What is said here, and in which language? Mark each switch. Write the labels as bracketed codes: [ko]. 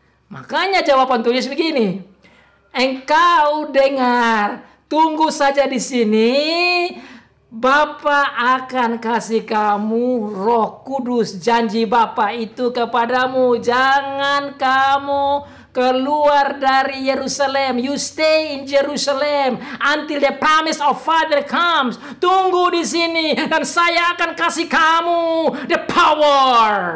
[id] Makanya jawaban Tuhan Yesus begini. Engkau dengar, tunggu saja di sini. Bapa akan kasih kamu Roh Kudus. Janji Bapa itu kepadamu. Jangan kamu keluar dari Yerusalem. [en] You stay in Jerusalem until the promise of Father comes. [id] Tunggu di sini dan saya akan kasih kamu [en] the power.